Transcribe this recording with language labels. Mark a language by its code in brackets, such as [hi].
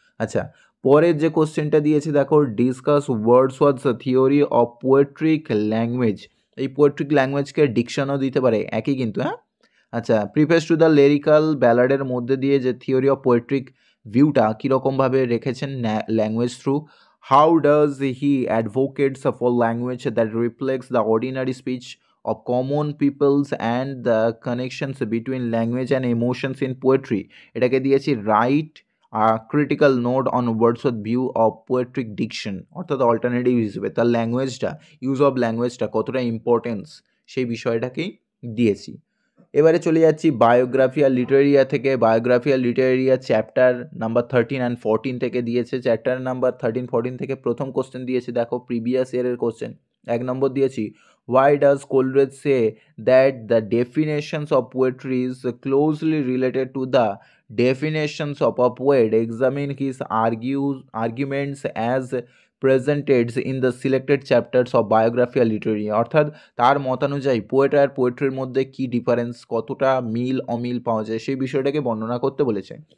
[bn] আচ্ছা, পরের যে কোশ্চেনটা দিয়েছি দেখো, [en] Discuss Wordsworth's theory of poetic language. [bn] এই পোয়েট্রিক ল্যাঙ্গুয়েজকে ডিকশনও দিতে পারে, একই কিন্তু। হ্যাঁ, আচ্ছা, প্রিফেস টু দ্য লিরিক্যাল ব্যালাডের মধ্যে দিয়ে যে থিওরি অফ পোয়েট্রিক ভিউটা কীরকমভাবে রেখেছেন language through. [en] How does he advocates for language that reflects the ordinary speech of common peoples and the connections between language and emotions in poetry। [bn] এটাকে দিয়েছি [en] write critical note on Wordsworth view of poetic diction, [bn] অর্থাৎ alternative হিসেবে তার ল্যাঙ্গুয়েজটা, use of ল্যাঙ্গুয়েজটা কতটা importance সেই বিষয়টাকেই দিয়েছি। এবারে চলে যাচ্ছি বায়োগ্রাফি আর লিটারেরিয়া থেকে। Biography আর লিটারেরিয়া chapter number 13 and 14 থেকে দিয়েছে। চ্যাপ্টার নাম্বার 13, 14 থেকে প্রথম কোশ্চেন দিয়েছে, দেখো প্রিভিয়াস ইয়ারের কোশ্চেন। 1 নম্বর দিয়েছি, [en] why does Coleridge say that the definitions of poetry is closely related to the definitions of a poet? Examine his arguments as presented in the selected chapters of biography আর literary. [bn] অর্থাৎ তার মতানুযায়ী poet আর পোয়েট্রির মধ্যে কি difference, কতটা মিল অমিল পাওয়া যায় সেই বিষয়টাকে বর্ণনা করতে বলেছে।